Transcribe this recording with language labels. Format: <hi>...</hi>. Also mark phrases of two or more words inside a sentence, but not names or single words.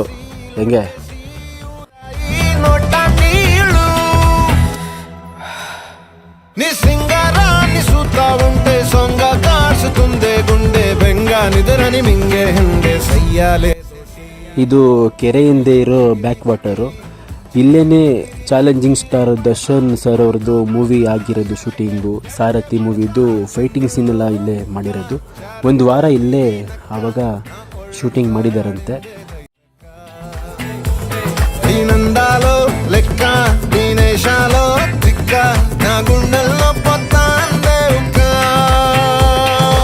<kn>ಹೆಂಗೆ ಇದು ಕೆರೆಯಿಂದ ಇರೋ</kn> <en>back water.</en> <kn>ಇಲ್ಲೇ ಚಾಲೆಂಜಿಂಗ್ ಸ್ಟಾರ್ ದರ್ಶನ್ ಸರ್ ಅವ್ರದ್ದು ಮೂವಿ ಆಗಿರೋದು ಶೂಟಿಂಗು. ಸಾರಥಿ ಮೂವಿದು ಫೈಟಿಂಗ್ ಸೀನೆಲ್ಲ ಇಲ್ಲೇ ಮಾಡಿರೋದು. ಒಂದು ವಾರ ಇಲ್ಲೇ ಆವಾಗ ಶೂಟಿಂಗ್ ಮಾಡಿದಾರಂತೆ.</kn> <te>దీనందాలో లెక్క దీనేశాలో తిక్క నా గుండెల్లో పొత్తాందే ఉక్క</te>